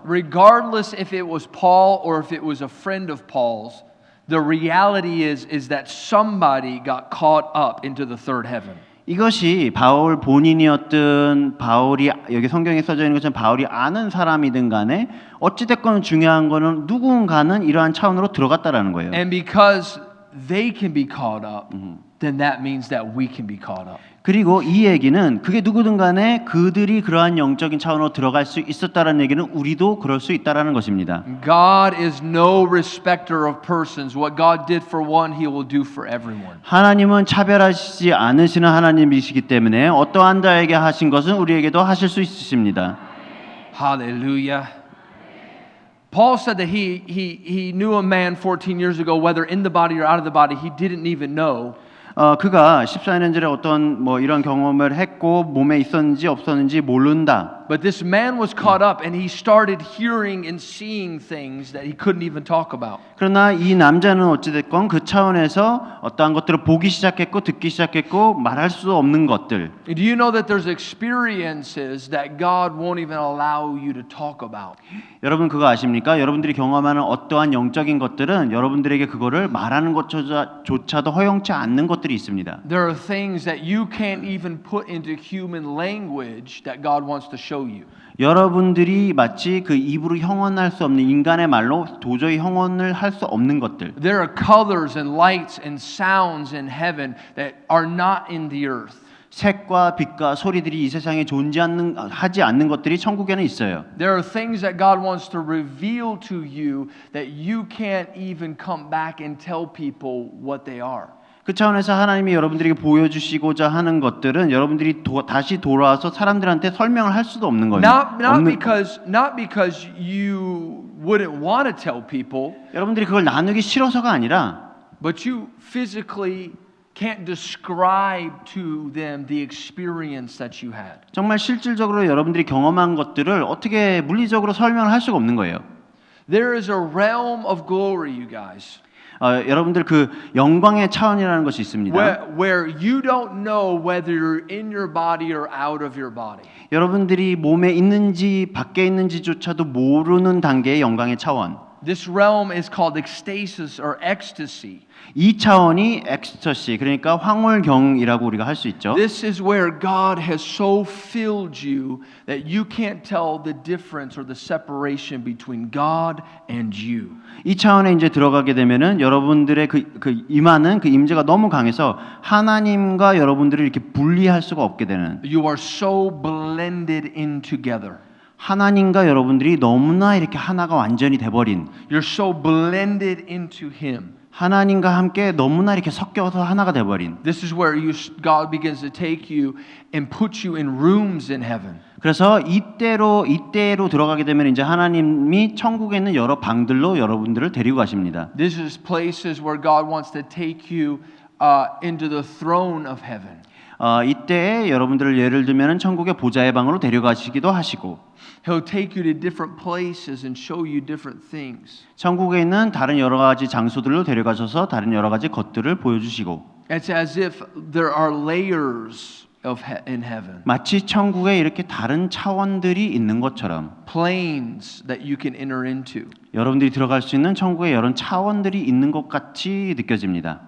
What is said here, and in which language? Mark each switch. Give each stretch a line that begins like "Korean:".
English: Regardless if it was Paul or if it was a friend of Paul's, the reality is that somebody got caught up into the third heaven.
Korean: 이것이 바울 본인이었든 바울이 여기 성경에 써져 있는 것처럼 바울이 아는 사람이든 간에 어찌 됐건 중요한 거는 누군가는 이러한 차원으로 들어갔다라는 거예요.
English: And because they can be caught up, then that means that we can be caught up.
Korean: 그리고 이 얘기는 그게 누구든 간에 그들이 그러한 영적인 차원으로 들어갈 수 있었다라는 얘기는 우리도 그럴 수 있다라는 것입니다.
English: God is no respecter of persons. What God did for one, He will do for everyone.
Korean: 하나님은 차별하시지 않으시는 하나님이시기 때문에 어떠한 자에게 하신 것은 우리에게도 하실 수 있으십니다.
English: Hallelujah. Paul said that he knew a man 14 years ago, whether in the body or out of the body, he didn't even know.
Korean: 그가 14년 전에 어떤 뭐 이런 경험을 했고 몸에 있었는지 없었는지 모른다.
English: But this man was caught up and he started hearing and seeing things that he couldn't even talk about.
Korean: 그러나 이 남자는 어찌됐건 그 차원에서 어떠한 것들을 보기 시작했고 듣기 시작했고 말할 수 없는 것들.
English: Do you know that there's experiences that God won't even allow you to talk about?
Korean: 여러분 그거 아십니까? 여러분들이 경험하는 어떠한 영적인 것들은 여러분들에게 그거를 말하는 것조차도 허용치 않는 것들이 있습니다.
English: There are things that you can't even put into human language that God wants to show you.
Korean: 여러분들이 마치 그 입으로 형언할 수 없는 인간의 말로 도저히 형언을 할 수 없는 것들.
English: There are colors and lights and sounds in heaven that are not in the earth.
Korean: 색과 빛과 소리들이 이 세상에 하지 않는 것들이 천국에는 있어요.
English: There are things that God wants to reveal to you that you can't even come back and tell people what they are.
Korean: 그 차원에서 하나님이 여러분들에게 보여주시고자 하는 것들은 여러분들이 다시 돌아와서 사람들한테 설명을 할 수도 없는 거예요.
English: Not because you wouldn't want to tell people,
Korean: 여러분들이 그걸 나누기 싫어서가 아니라
English: but you physically can't describe to them the experience that you had.
Korean: 정말 실질적으로 여러분들이 경험한 것들을 어떻게 물리적으로 설명을 할 수가 없는 거예요.
English: There is a realm of glory, you guys.
Korean: 여러분들 그 영광의 차원이라는 것이 있습니다.
English: Where you don't know whether you're in your body or out of your body.
Korean: 여러분들이 몸에 있는지 밖에 있는지조차도 모르는 단계의 영광의 차원.
English: This realm is called ecstasis or ecstasy.
Korean: 이 차원이 엑스터시, 그러니까 황홀경이라고 우리가 할 수 있죠.
English: This is where God has so filled you that you can't tell the difference or the separation between God and you.
Korean: 이 차원에 이제 들어가게 되면은 여러분들의 그 임하는 그 임재가 너무 강해서 하나님과 여러분들을 이렇게 분리할 수가 없게 되는.
English: You are so blended in together.
Korean: 하나님과 여러분들이 너무나 이렇게 하나가 완전히 돼버린.
English: You're so blended into Him.
Korean: 하나님과 함께 너무나 이렇게 섞여서 하나가 돼버린.
English: This is where God begins to take you and put you in rooms in heaven.
Korean: 그래서 이때로 들어가게 되면 이제 하나님이 천국에 있는 여러 방들로 여러분들을 데리고 가십니다.
English: This is places where God wants to take you into the throne of heaven.
Korean: 이때 여러분들을 예를 들면 천국의 보좌의 방으로 데려가시기도 하시고.
English: He'll take you to different places and show you different things.
Korean: 천국에 있는 다른 여러 가지 장소들로 데려가셔서 다른 여러 가지 것들을 보여주시고.
English: It's as if there are layers in heaven.
Korean: 마치 천국에 이렇게 다른 차원들이 있는 것처럼.
English: Planes that you can enter into.
Korean: 여러분들이 들어갈 수 있는 천국에 여러 차원들이 있는 것 같이 느껴집니다.